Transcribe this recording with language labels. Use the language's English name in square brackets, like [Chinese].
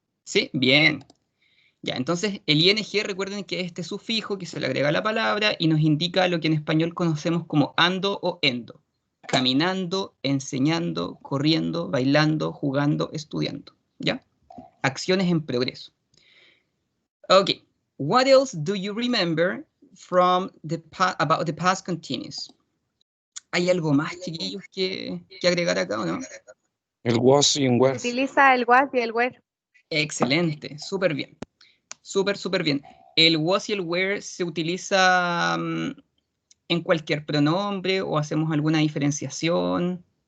[Spanish] ¿Sí? Bien. Ya, entonces el ing, recuerden que es este sufijo que se le agrega a la palabra y nos indica lo que en español conocemos como ando o endo. caminando, enseñando, corriendo, bailando, jugando, estudiando. ¿Ya? Acciones en progreso. Okay. [English] What else do you remember from about the past continuous? [Spanish] ¿Hay algo más, chiquillos, que agregar acá o no? El was y el were. Utiliza el was y el were. Excelente, súper bien. Súper bien. El was y el were se utiliza en cualquier pronombre o hacemos alguna diferenciación.